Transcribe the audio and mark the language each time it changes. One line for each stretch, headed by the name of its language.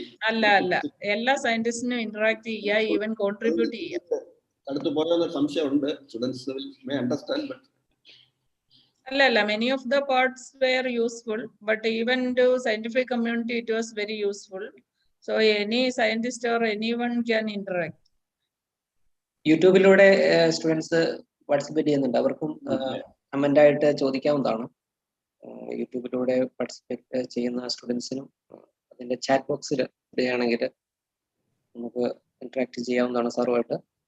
Malayalam: അല്ല എല്ലാ സയന്റിസ്റ്റിനും ഇന്ററാക്ട് ചെയ്യുക, ഈവൻ കോൺട്രിബ്യൂട്ട് ചെയ്യാം. അടുത്ത് പോയെന്ന സംശയമുണ്ട്.
English: Students may understand, but many of the parts were useful, but even to scientific community it was very useful. So any scientist or anyone can interact.
Malayalam: യൂട്യൂബിലൂടെ students participate ചെയ്യുന്നുണ്ട്. അവർക്കും comment ആയിട്ട് ചോദിക്കാവുന്നതാണ്. യൂട്യൂബിലൂടെ participate ചെയ്യുന്ന സ്റ്റുഡൻസിനും അതിന്റെ ചാറ്റ് ബോക്സിൽ ഇടുകയാണെങ്കിൽ നമുക്ക് ഇന്ററാക്ട് ചെയ്യാവുന്നതാണ് സാറുമായിട്ട്.